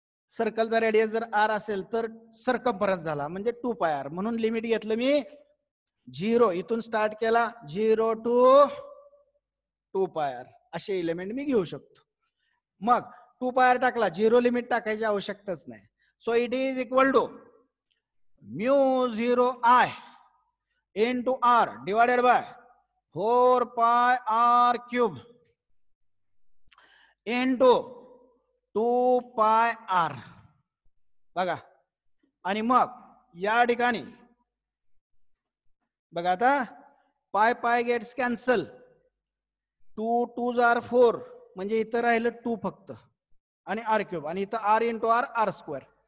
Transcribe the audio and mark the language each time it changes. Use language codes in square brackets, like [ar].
[mr] सर्कलचा radius जर R असेल तर सर्कम्फरन्स झाला म्हणजे 2πr. म्हणून लिमिट घेतलं मी 0. इथून स्टार्ट केला 0 टू 2πr. असे एलिमेंट मी घेऊ शकतो. मग 2πr टाकला, 0 लिमिट टाकायची आवश्यकताच नाही. [en] So it is equal to μ0I into r divided by 4πr³ into 2πr. [mr] बघा आणि मग या ठिकाणी बघा आता [en] pi gets cancel, 2 2s are 4 [mr] म्हणजे इथं राहिलं 2 फक्त आणि r³ आणि इथं r into r r².